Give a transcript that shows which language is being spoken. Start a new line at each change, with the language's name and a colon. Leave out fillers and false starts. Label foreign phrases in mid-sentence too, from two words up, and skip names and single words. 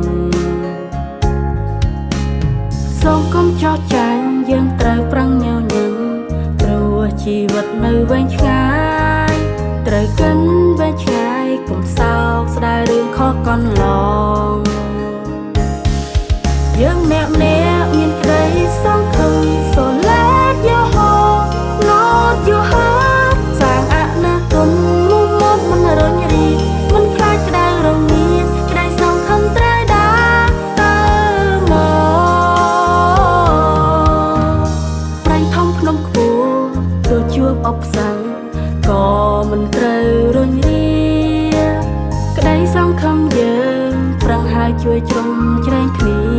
Khmer: សូមកុំចោទចាញ់យើងត្រូវប្រឹងញញឹមព្រោះជីវិតនៅវែងឆ្ងាយត្រូវកិនវែងឆ្ងាយកុំសោកស្ដាយរឿងខុសកន្លង យើងអ្នកមានក្តីសង្ឃឹម
English: So let your heart not your heart
Khmer: សាងអនាគតមុំមកមិនរញរីមិនខ្លាចក្តៅរងាក្តីសង្ឃឹមត្រូវដើរទៅ មកប្រៃធំភ្នំខ្ពស់ទៅជួបអបសាំងក៏មិនត្រូវរញរីក្តីសង្ឃឹមយើងប្រឹងហើយជួយជ្រោមជ្រែងគ្នា